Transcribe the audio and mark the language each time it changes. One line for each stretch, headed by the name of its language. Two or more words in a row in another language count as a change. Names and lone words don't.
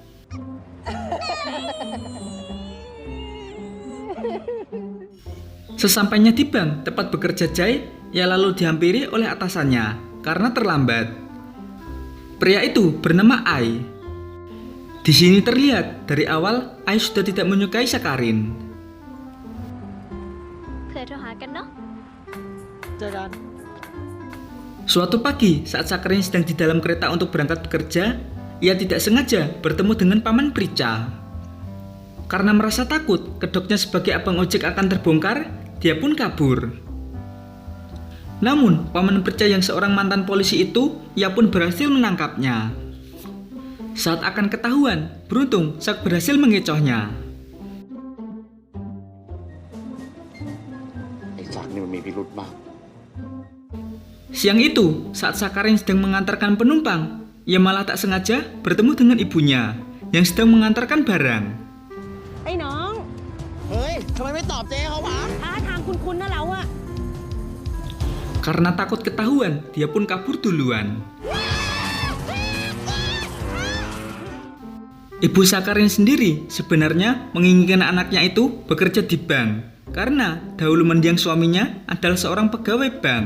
Indonesian: Sesampainya di bank tempat bekerja Jai, ia lalu dihampiri oleh atasannya karena terlambat. Pria itu bernama Ai. Di sini terlihat dari awal Ai sudah tidak menyukai Sakarin.
Thai: เผื่อโทรหากันเนาะ เจอกัน
Indonesian: Suatu pagi saat Sakarin sedang di dalam kereta untuk berangkat bekerja, ia tidak sengaja bertemu dengan paman Prica. Karena merasa takut kedoknya sebagai abang ojek akan terbongkar, dia pun kabur. Namun, paman Prica yang seorang mantan polisi itu, ia pun berhasil menangkapnya. Saat akan ketahuan, beruntung Sak berhasil mengecohnya.
Thai: ไอ้ศักดิ์นี่มันมีพิรุธมาก
Indonesian: Siang itu, saat Sakarin sedang mengantarkan penumpang, ia malah tak sengaja bertemu dengan ibunya yang sedang mengantarkan barang.
Thai: ไอ้น้อง เฮ้ย ทำไมไม่ตอบเจ๊เขาวะ ท่าทางคุ้นๆนะเราอะ
Indonesian: Karena takut ketahuan, dia pun kabur duluan. Ibu Sakarin sendiri sebenarnya menginginkan anaknya itu bekerja di bank karena dahulu mendiang suaminya adalah seorang pegawai bank.